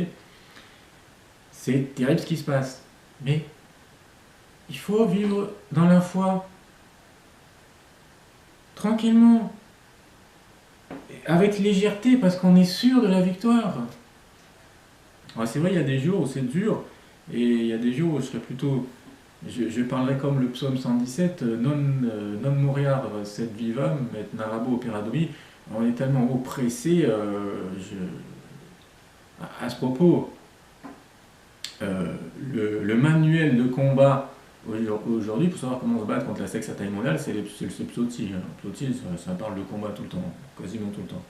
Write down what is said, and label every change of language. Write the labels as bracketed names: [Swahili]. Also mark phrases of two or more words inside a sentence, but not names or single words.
[French] C'est terrible ce qui se passe. Mais il faut vivre dans la foi, tranquillement, avec légèreté, parce qu'on est sûr de la victoire. C'est vrai, il y a des jours où c'est dur, et il y a des jours où je serais plutôt... Je parlerai comme le psaume 117, [Latin] non moriar sed vivam, et narabo opera domi. [French] On est tellement oppressé, à ce propos, le manuel de combat aujourd'hui, pour savoir comment on se bat contre la secte satanique mondiale, c'est le psautier. Le psautier, ça parle de combat tout le temps, quasiment tout le temps.